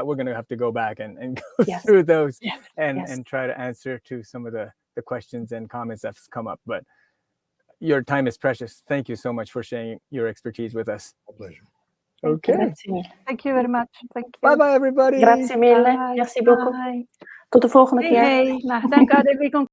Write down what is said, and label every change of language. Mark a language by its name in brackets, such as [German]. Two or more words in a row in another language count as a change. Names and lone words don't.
[English] We're going to have to go back and go Yes. through those Yes. and Yes. try to answer to some of the questions and comments that's come up. But your time is precious. Thank you so much for sharing your expertise with us. A pleasure. Okay. [Italian] Grazie. [English] Thank you very much. Thank you. Bye bye, everybody. [Italian] Grazie mille. [English] Bye. [French] Merci beaucoup. [English] Bye. [Dutch] Tot de volgende Hey, keer. hey. Nou, dank aan de